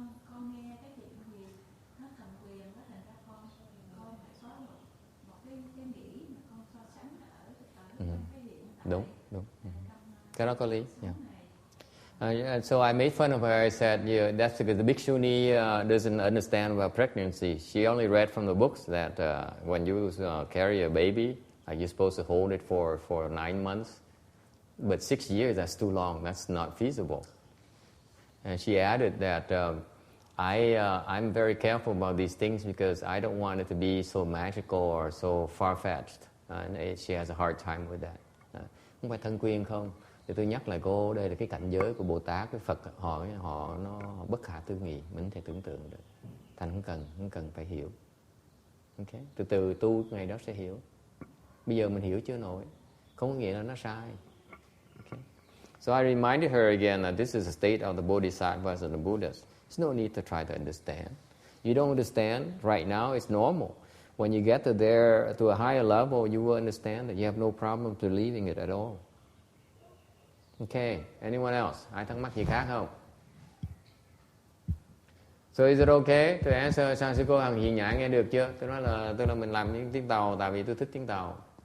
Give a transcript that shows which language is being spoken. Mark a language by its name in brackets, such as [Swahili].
[Vietnamese] Con nghe cái chuyện gì nó cầm quyền đó, thành ra con phải có một cái nghĩ mà con so sánh ở cái hiện tại. Đúng. Cái đó có lý. Yeah. [English] So I made fun of her. I said, that's because the bhikshuni doesn't understand about pregnancy. She only read from the books that when you carry a baby, you're supposed to hold it for 9 months. But 6 years, that's too long. That's not feasible. And she added that I'm very careful about these things because I don't want it to be so magical or so far-fetched. And she has a hard time with that. [Vietnamese] Không phải thân quyên không? Thì tôi nhắc lại cô, đây là cái cảnh giới của Bồ Tát, cái Phật họ nó bất khả tư nghị, mình không thể tưởng tượng được. Thành không cần phải hiểu. Okay? Từ từ tu ngày đó sẽ hiểu. Bây giờ mình hiểu chưa nổi, không có nghĩa là nó sai. [English] Okay? So I reminded her again that this is the state of the Bodhisattvas and the Buddhas. There's no need to try to understand. You don't understand right now, it's normal. When you get to a higher level, you will understand that you have no problem believing it at all. Okay, anyone else? [Vietnamese] Ai thắc mắc gì khác không? [English] So is it okay to answer? [Vietnamese] Sao sư cô Hằng Hiền Nhã nghe được chưa? Tôi nói là mình làm những tiếng Tàu tại vì tôi thích tiếng Tàu.